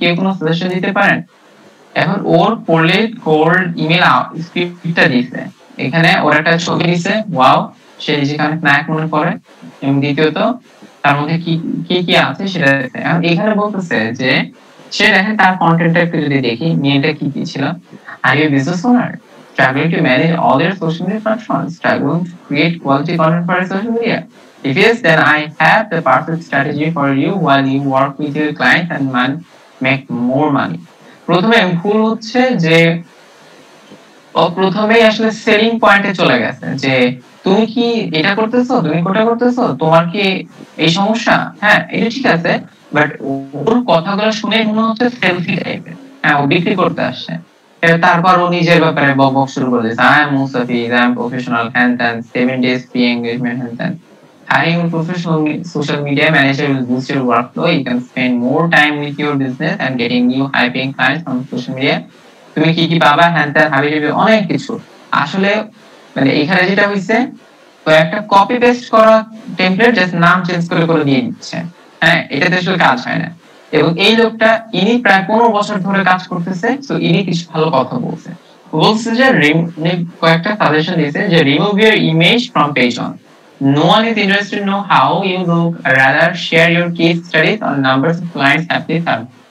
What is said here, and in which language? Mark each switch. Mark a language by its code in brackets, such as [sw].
[bn] কেউ কোনো সাজেশন দিতে পারেন? এখন ওর কোল্ড ইমেল স্ক্রিপ্টটা দিছে, এখানে ওর একটা ছবি দিছে, ওয়াও, সে নিজেকে অনেক নায়ক মনে করে, এবং দ্বিতীয়ত তার মধ্যে কি কি কি আছে সেটা দিছে। এখন এখানে বলতেছে যে সে দেখেন তার কন্টেন্টটা একটু যদি দেখি, মেয়েটা কি কি ছিল, [en] Are you business owner struggling to manage all your social media platforms, struggling to create quality content for your social media. If yes, then I have the perfect strategy for you while you work with your clients and make more money. [bn] প্রথমে ভুল হচ্ছে যে ও প্রথমেই আসলে selling পয়েন্টে চলে গেছে, যে তুমি কি এটা করতেছো, তুমি কোটা করতেছো, তোমার কি এই সমস্যা, হ্যাঁ এটা ঠিক আছে, বাট ওর কথাগুলো শুনে মনে হচ্ছে সেলফি টাইপের, হ্যাঁ ও বিক্রি করতে আসছে। তারপর ও নিজের ব্যাপারে বক শুরু করে দিয়েছে, [en] I am Mustafiz, I am professional, hand then, 7 days free engagement, hand then, hiring a professional social media manager will boost your workflow. You can spend more time with your business and getting new high paying clients on social media. [bn] তুমি কি কি পাবা, হ্যান ত্যান হাবি জাবি অনেক কিছু। আসলে মানে এখানে যেটা হইছে, তো একটা কপি পেস্ট করা টেমপ্লেট জাস্ট নাম চেঞ্জ করে করে দিয়ে দিচ্ছে, হ্যাঁ এটাতে আসলে কাজ হয় না। এবং এই লোকটা ইনি প্রায় 15 বছর ধরে কাজ করতেছে, তো ইনি কিছু ভালো কথা বলছে, বলছে যে কয়েকটা সাজেশন দিয়েছে যে [en] Remove your image from page on, no one is interested to know how you look, rather share your case studies on numbers of clients happily served.